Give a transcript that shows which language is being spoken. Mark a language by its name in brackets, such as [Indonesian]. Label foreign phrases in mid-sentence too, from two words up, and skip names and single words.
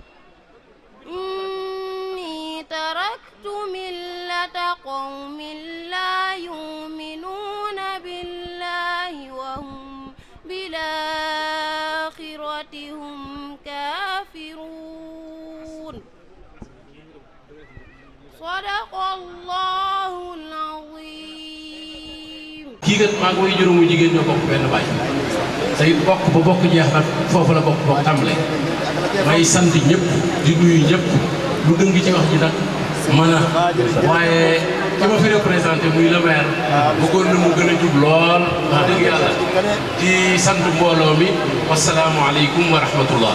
[Arabic] إني تركت ملة قوم لا يؤمنون بالله وهم بالآخرة هم كافرون صدق الله العظيم [Wolof] kii kat maa ngi koy juróomu jigéen ñoo bokk benn baay tey bokk ba bokk jeex nag foofu la bokk tàmbale may sant ñëpp di nuyu ñëpp lu dëng ci wax ji nag mën a waaye ki ma fi représenté muy [French] le maire [Wolof] bëggoon na mu gën a jub lool wax dëgg yàlla di sant mbooloo mi [Arabic] والسلام عليكم ورحمة الله.